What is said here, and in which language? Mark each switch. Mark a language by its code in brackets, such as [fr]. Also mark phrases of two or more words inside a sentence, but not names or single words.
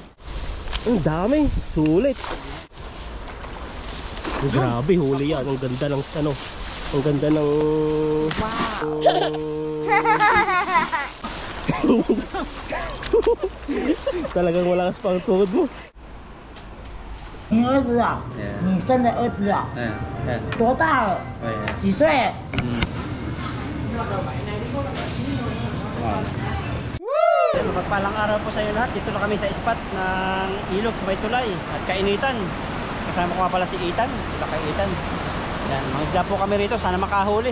[tl] Ang dami, sulit. Grabe, huli yan. Ang ganda ng ano. Ang ganda ng... Talagang wala ka pang tuhod mo. [zh] 儿子啊，你生的儿子啊，多大了？几岁？ [tl] Magpalang araw po sa iyo lahat. Dito na kami sa spot ng ilog sa Baytulay at kainitan. Kasama ko nga pala si Ethan. Ito kay Ethan. Yan, mangisda po kami rito. Sana makahuli.